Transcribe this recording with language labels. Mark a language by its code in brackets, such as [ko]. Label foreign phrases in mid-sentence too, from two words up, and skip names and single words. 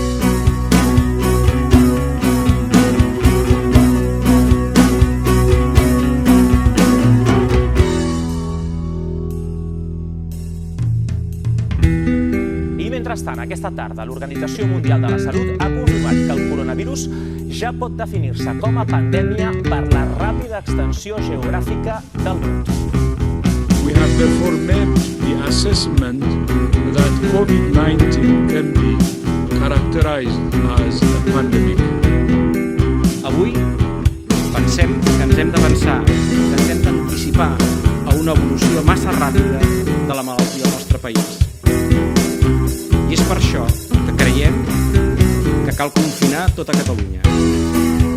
[ca] I mentrestant, aquesta tarda, l'Organització Mundial de la Salut ha confirmat que el coronavirus ja pot definir-se com a pandèmia per la ràpida extensió geogràfica del brot. [en] We have therefore made the assessment that COVID-19 can be characterized as a pandemic. [ca] Avui pensem que ens hem d'avançar, que ens hem d'anticipar a una evolució massa ràpida de la malaltia al nostre país. I és per això que creiem que cal confinar tota Catalunya.